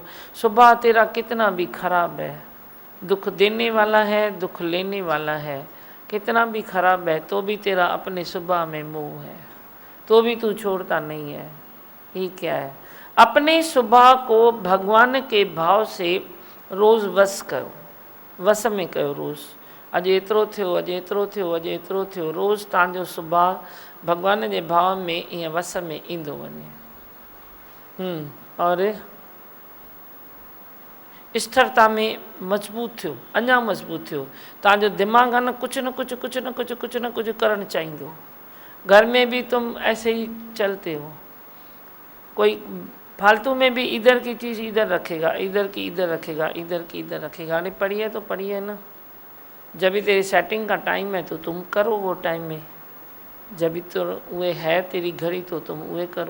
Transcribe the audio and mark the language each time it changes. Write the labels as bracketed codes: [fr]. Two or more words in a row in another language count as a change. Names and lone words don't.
[hi] सुबह तेरा कितना भी खराब है, दुख देने वाला है, दुख लेने वाला है, कितना भी खराब है तो भी तेरा अपने सुबह में मोह है, तो भी तू छोड़ता नहीं है। ये क्या है? अपने सुबह को भगवान के भाव से रोज़ वस करो, [sd] वस में कयो रोज़। अॼु एतिरो थियो, अॼु एतिरो थियो, अॼु एतिरो थियो। रोज़ तव्हांजो सुभाउ भगवान जे भाव में ईअं वस में ईंदो वञे। और स्थिरता में मजबूत थियो, अञा मजबूत थियो। तव्हांजो दिमाग़ आहे न कुझु न कुझु कुझु न कुझु कुझु न कुझु करणु चाहींदो। [hi] घर में भी तुम ऐसे ही चलते हो, कोई फालतू में भी इधर की चीज़ इधर रखेगा, इधर की इधर रखेगा, इधर की इधर रखेगा। अरे पढ़ी है तो पढ़ी है ना, जब भी तेरी सेटिंग का टाइम है तो तुम करो वो टाइम में, जब भी तो वे है तेरी घड़ी तो तुम वे करो।